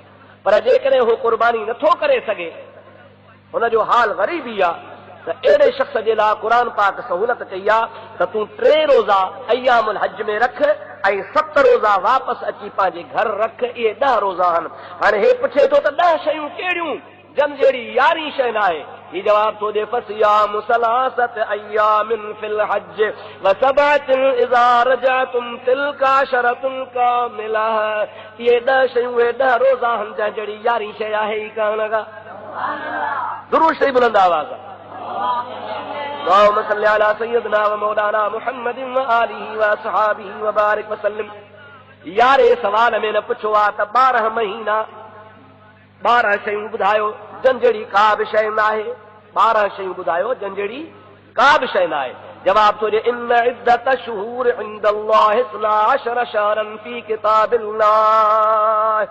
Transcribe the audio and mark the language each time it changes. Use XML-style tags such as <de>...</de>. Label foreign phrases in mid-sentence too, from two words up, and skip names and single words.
<sd>पर जेकॾहिं हू क़ुर्बानी नथो करे सघे, हुनजो हाल ग़रीबी आहे, त अहिड़े शख़्स जे लाइ क़ुरान पाक सहूलत कई आहे त तूं 3 रोज़ा अय्यामुल हज में रख ऐं 7 रोज़ा वापसि अची पंहिंजे घर रख। इहे 10 रोज़ा आहिनि। हाणे हे पुछे थो त 10 शयूं कहिड़ियूं जन जहिड़ी 11 शइ न आहे। ही जवाब तो दे</sd> <ar>فصيام ثلاثة أيام في الحج وسبعة إذا رجعتم تلك عشرة كاملة.</ar> <sd>ये 10 शयूं 10 रोज़ा आहिनि जंहिं जहिड़ी 11 शइ आहे ई कान का। दुरूद शरीफ बुलंद आवाज़।</sd> <ar>اللهم صل على سيدنا ومولانا محمد وآله وأصحابه وبارك وسلم.</ar> <sd>11 सवाल में न पुछो आहे त 12 महीना 12 शयूं ॿुधायो जन जहिड़ी का बि शइ न आहे। 12 शयूं ॿुधायो जन जहिड़ी का बि शइ न आहे। जवाब तो ॾे</sd> <ar>إن عدة الشهور عند الله 12 شهرا في كتاب الله.</ar>